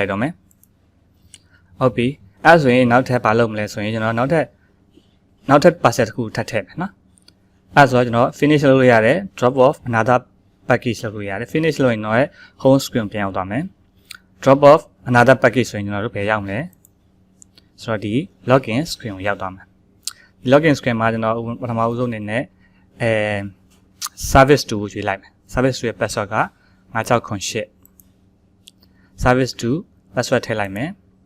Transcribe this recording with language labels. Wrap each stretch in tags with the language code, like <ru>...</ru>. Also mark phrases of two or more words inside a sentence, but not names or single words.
<my>လိုက်တော့မယ်ဟုတ်ပြီအဲ့ဆိုရင်နောက်ထပ်ဘာလုပ်မလဲဆိုရင်ကျွန်တော်နောက်ထပ် parcel တစ်ခုထပ်ထည့်မယ်နော်အဲ့ဆိုတော့ကျွန်တော် finish လုပ်လို့ရတယ်</my> <en>drop off another package</en> <my>လုပ်လို့ရတယ် finish လုပ်ရင်တော့</my> <en>home screen</en> <my>ပြန်ရောက်သွားမယ်</my> <en>drop off another package</en> <my>ဆိုရင်ကျွန်တော်တို့ဘယ်ရောက်မလဲဆိုတော့ဒီ</my> <en>login screen</en> <my>ကိုရောက်သွားမယ်ဒီ</my> <en>login screen</en> <my>မှာကျွန်တော်ပထမဦးဆုံးအနေနဲ့service 2ကိုရွေးလိုက်မယ် service 2ရဲ့ password က9608 service 2 password ထည့်လိုက်မယ်</my>